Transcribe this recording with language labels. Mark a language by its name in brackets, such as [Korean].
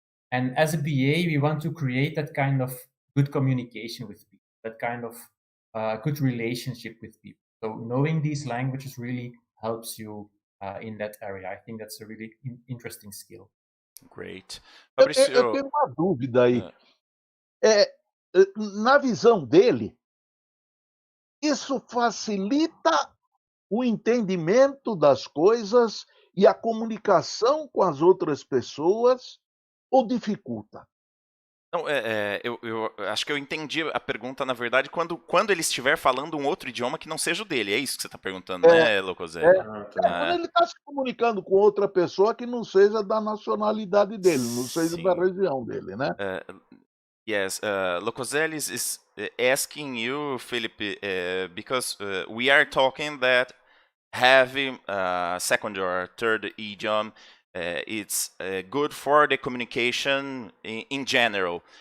[English] And as a BA, we want to create that kind of good communication with people, that kind of good relationship with people. So knowing these languages really helps you in that area. I think that's a really interesting skill. Great. [Portuguese] Eu Fabrício, tenho uma dúvida aí. uh, Na visão dele, isso facilita o entendimento das coisas e a comunicação com as outras pessoas ou dificulta? Não, eu acho que eu entendi a pergunta, na verdade, quando ele estiver falando um outro idioma que não seja o dele. É isso que você está perguntando, né, Locoselli? Ah, tá. Quando ele está se comunicando com outra pessoa que não seja da nacionalidade dele, não seja da Sim. região dele, né? [English] Yes, Locoselli is asking you, Philip, because we are talking that having a second or third idiom, it's good for the communication in general.